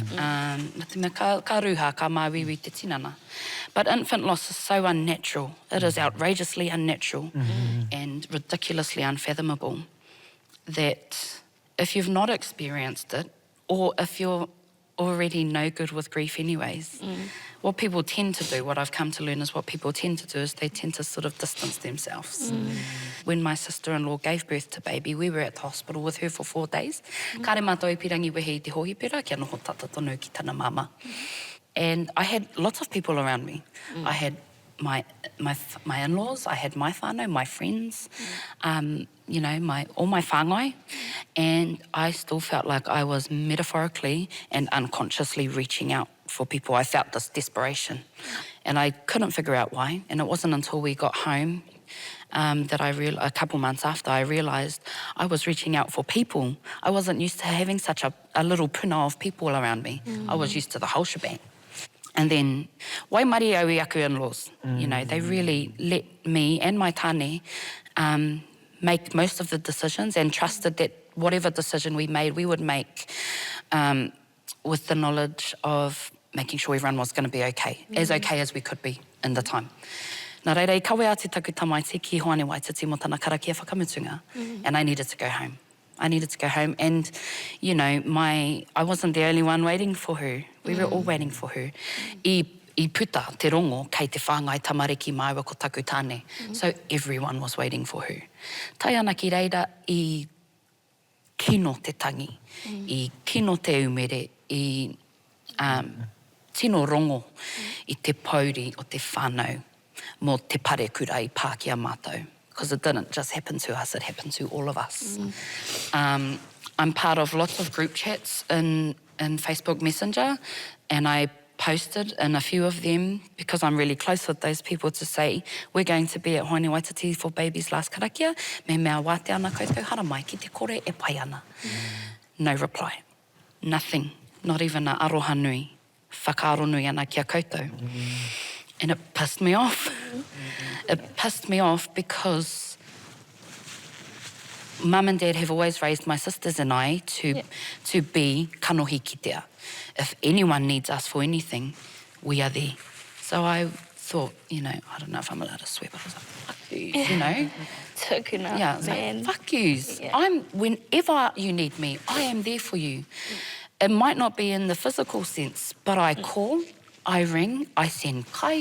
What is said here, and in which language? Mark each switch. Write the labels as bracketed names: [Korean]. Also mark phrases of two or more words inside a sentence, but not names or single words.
[Māori] Ka ruha, ka māwiwi te tinana. [English] But infant loss is so unnatural. It is outrageously unnatural and ridiculously unfathomable that if you've not experienced it, or if you're already no good with grief anyways, what people tend to do, what I've come to learn is what people tend to do is they tend to sort of distance themselves. When my sister-in-law gave birth to baby, we were at the hospital with her for 4 days. [Māori] Kāre mātou I pirangi wehe I te hohipera, kia noho tata tonu ki tana mama. [English] And I had lots of people around me. I had my in-laws, I had my whānau, my friends, you know, all my whāngai, and I still felt like I was metaphorically and unconsciously reaching out for people. I felt this desperation, and I couldn't figure out why. And it wasn't until we got home that a couple months after, I realised I was reaching out for people. I wasn't used to having such a little puna of people around me. I was used to the whole shebang. And then, [Māori] waimari au I aku [English] in-laws, you know, they really let me and my tāne make most of the decisions and trusted that whatever decision we made, we would make with the knowledge of making sure everyone was going to be okay as we could be in the time. [Māori] Nā reira, I kawe a te taku tamaiti ki hoane Waititi mo tana karakia whakamutunga, [English] and I needed to go home. I needed to go home, and, you know, I wasn't the only one waiting for her. We were all waiting for her. [Māori] I puta te rongo kei te whāngai tamariki maiwa ko taku tāne. [English] So everyone was waiting for her. [Māori] Tai ana ki reira I kino te tangi, I kino te umere, I tino rongo I te pauri o te whānau mo te pare kura I Pākehā mātou. [English] Because it didn't just happen to us, it happened to all of us. I'm part of lots of group chats in Facebook Messenger, and I posted in a few of them, because I'm really close with those people, to say, we're going to be at Hoani Waititi for baby's last karakia, [Māori] me mea wate ana koutou hara mai ki te kore e pai ana. [English] No reply. Nothing. Not even a [Māori] aroha nui. Whakaaro nui ana kia koutou. [English] And it pissed me off. It pissed me off because Mum and Dad have always raised my sisters and I to be [Māori] kanohi kitea. [English] If anyone needs us for anything, we are there. So I thought, you know, I don't know if I'm allowed to swear, but I was like, fuck you, you know. Tukuna, yeah, man. Like, fuck yous. Yeah. Whenever you need me, I am there for you. It might not be in the physical sense, but I call, I ring, I send kai.